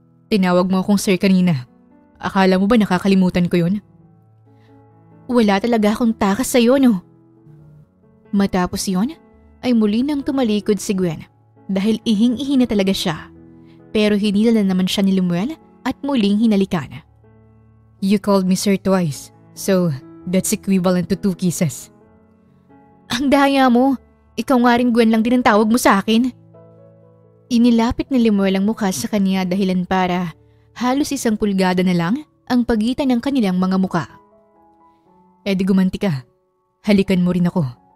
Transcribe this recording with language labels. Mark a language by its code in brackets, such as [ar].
[tl] Tinawag mo akong sir kanina. Akala mo ba nakakalimutan ko yun? Wala talaga akong takas sa'yo, no? Matapos yun, ay muli nang tumalikod si Gwen dahil ihing-ihi na talaga siya. Pero hinila na naman siya ni Lemuel at muling hinalikan. [en] You called me sir twice, so that's equivalent to 2 kisses. [tl] Ang daya mo! Ikaw nga rin Gwen lang din ang tawag mo sa akin. Inilapit ni Lemuel ang mukha sa kanya dahilan para halos 1 pulgada na lang ang pagitan ng kanilang mga muka. Di gumanti ka. Halikan mo rin ako.